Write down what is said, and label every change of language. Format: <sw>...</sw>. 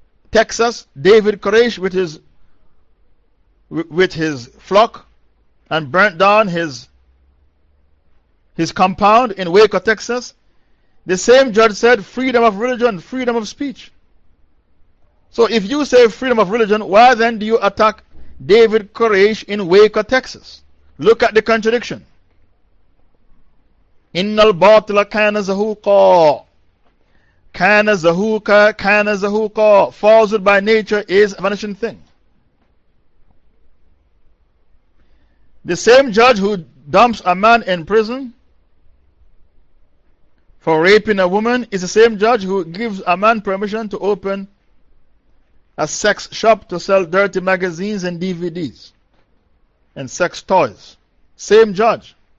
<en>Texas, David Koresh with his flock and burnt down his compound in Waco, Texas. The same judge said freedom of religion, freedom of speech. So if you say freedom of religion, why then do you attack David Koresh in Waco, Texas? Look at the contradiction.</en> <ar>إِنَّ الْبَاطِلَ كَانَ زَهُوقًا كَانَ زَهُوقًا كَانَ زَهُوقًا</ar> <en>Falsehood by nature is a vanishing thing. The same judge who dumps a man in prison for raping a woman is the same judge who gives a man permission to open a sex shop to sell dirty magazines and DVDs and sex toys. Same judge.</en>